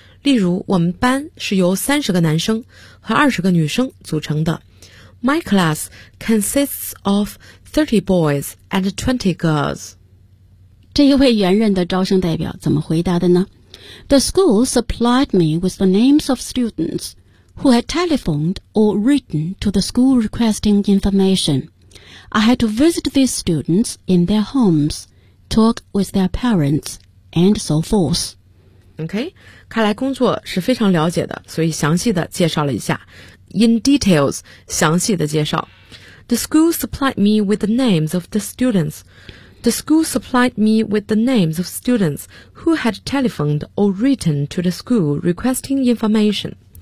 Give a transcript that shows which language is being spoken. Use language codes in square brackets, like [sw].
[zh] 例如，我们班是由30个男生和20个女生组成的。 [en] My class consists of 30 boys and 20 girls. [zh] 这一位圆润的招生代表怎么回答的呢？ [en] The school supplied me with the names of students who had telephoned or written to the school requesting information. I had to visit these students in their homes, talk with their parents, and so forth. [zh] OK, 看来工作是非常了解的，所以详细的介绍了一下。 [en] In details, [zh] 详细的介绍。 [en] The school supplied me with the names of the students. The school supplied me with the names of students who had telephoned or written to the school requesting information.